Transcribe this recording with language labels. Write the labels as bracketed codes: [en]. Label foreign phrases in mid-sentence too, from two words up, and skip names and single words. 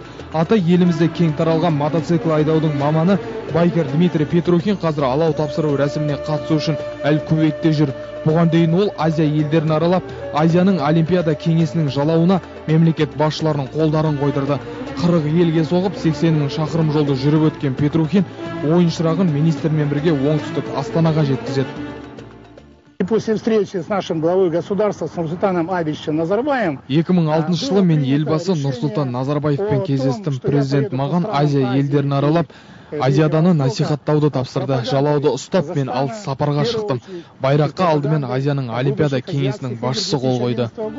[kk] Аты елімізде кең таралған мотоцикл айдаудың маманы байкер Дмитрий Петрухин қазір алау тапсыру рәсіміне қатысу үшін Әл-Кувейтте жүр. Бұған дейін ол Азия елдерін аралап, Азияның Олимпиада кеңесінің жалауына мемлекет басшыларының қолдарын қойдырды. 40 елге соғып 80 мың шақырым жолды жүріп өткен Петрухин ойын шырағын министрмен бірге оңтүстік Астанаға жеткізеді. [ru] После встречи с нашим главой государства с Нурсултаном Абишевичем Назарбаевым [kk] 2006 жылы мен елбасы Нұрсұлтан Назарбаевпен кездестім. Президент маған Азия елдерін аралап, Азияданы насихаттауды тапсырды. Жалауды ұстап мен алыс сапарға шықтым. Байраққа алдымен Азияның Олимпиада кеңесінің басшысы қол қойды.